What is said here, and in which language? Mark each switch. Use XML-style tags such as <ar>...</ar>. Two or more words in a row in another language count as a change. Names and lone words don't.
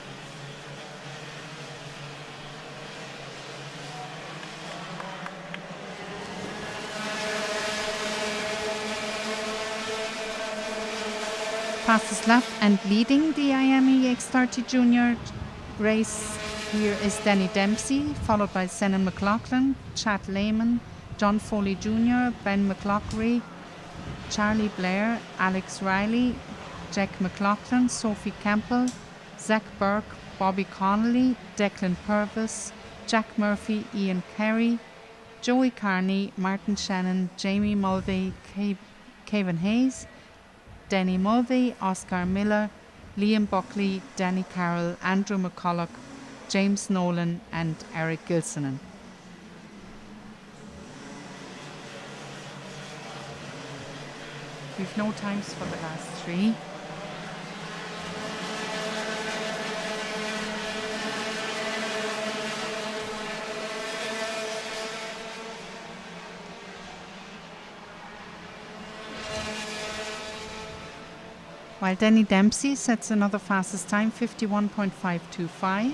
<en>Fastest lap and leading the IAME X30 Junior race here is Danny Dempsey, followed by Senan McLaughlin, Chad Lehman, John Foley Jr., Ben McLaughlin, Charlie Blair, Alex Riley, Jack McLaughlin, Sophie Campbell, Zach Burke, Bobby Connolly, Declan Purvis, Jack Murphy, Ian Carey, Joey Carney, Martin Shannon, Jamie Mulvey, Kevin Hayes, Denny Mulvey, Oscar Miller, Liam Buckley, Danny Carroll, Andrew McCulloch, James Nolan and Eric Gilsonan. We've no times for the last 3. While Danny Dempsey sets another fastest time, 51.525,</en>